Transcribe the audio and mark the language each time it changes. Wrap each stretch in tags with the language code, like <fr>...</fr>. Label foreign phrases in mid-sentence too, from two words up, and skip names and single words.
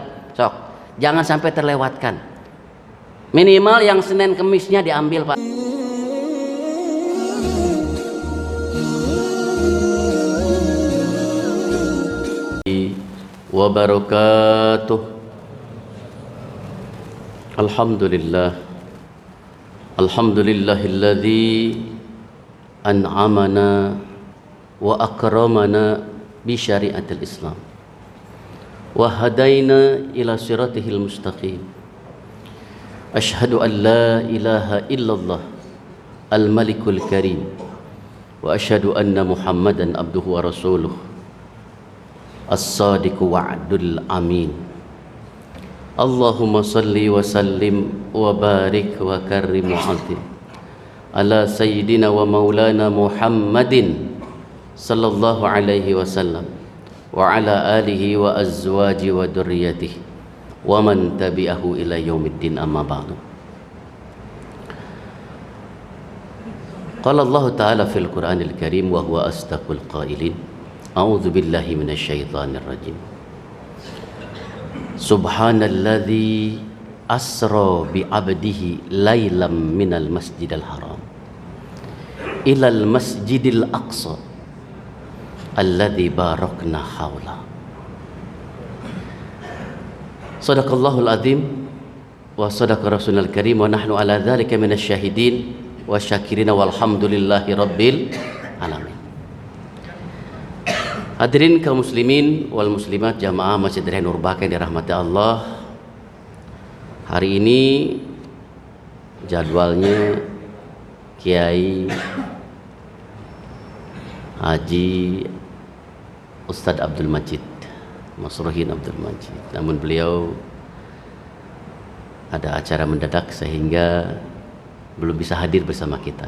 <id>Sok, jangan sampai terlewatkan. Minimal yang Senin Kemisnya diambil, Pak.</id> <ar>Wabarakatuh. Alhamdulillah. الحمد لله الذي أنعمنا وأكرمنا بشريعة الإسلام وهدانا إلى صراطه المستقيم. أشهد أن لا إله إلا الله الملك الكريم وأشهد أن محمدا عبده ورسوله الصادق الوعد الأمين. اللهم صل وسلم وبارك وكرم وعظم على سيدنا ومولانا محمد صلى الله عليه وسلم وعلى آله وأزواجه وذريته ومن تبعه إلى يوم الدين أما بعد. قال الله تعالى في القرآن الكريم وهو أصدق القائلين. أعوذ بالله من الشيطان الرجيم. سبحان الذي أسرى بعبده ليلا من المسجد الحرام إلى المسجد الأقصى الذي باركنا حول. صدق الله العظيم وصدق الرسول الكريم ونحن على ذلك من الشاهدين وشاكرين والحمد لله رب العالمين.</ar> <id>Hadirin kaum</id> <ar>المسلمين والمسلمات</ar> <id>jamaah Masjid Raya Nur Baka yang dirahmati Allah. Hari ini jadwalnya Kiai Haji Ustadz Abdul Majid, Masruhin Abdul Majid. Namun beliau ada acara mendadak sehingga belum bisa hadir bersama kita.</id>